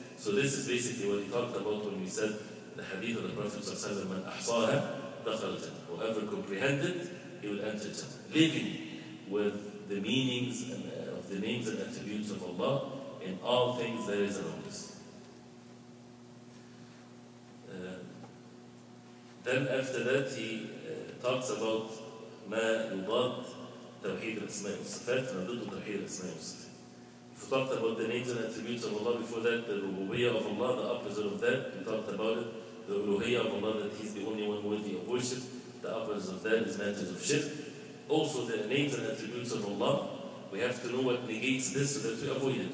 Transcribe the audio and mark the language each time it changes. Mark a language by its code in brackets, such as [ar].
[en] So this is basically what he talked about when we said the hadith of the Prophet sallallahu alaihi wasallam, [ar] "Man ahsaha dakhal al-jannah." [en] Whoever comprehended, he will enter Jannah. Living with the meanings of the names and attributes of Allah in all things there is around us. Then after that he talks about [ar] ما يضاد توحيد الأسماء والصفات ما ضد توحيد الأسماء والصفات. [en] We talked about the names and attributes of Allah before that, the rububiyyah of Allah, the opposite of that, we talked about it, the uluhiyyah of Allah, that He's the only one worthy of worship, the opposite of that is matters of shirk. Also the names and attributes of Allah, we have to know what negates this so that we avoid it.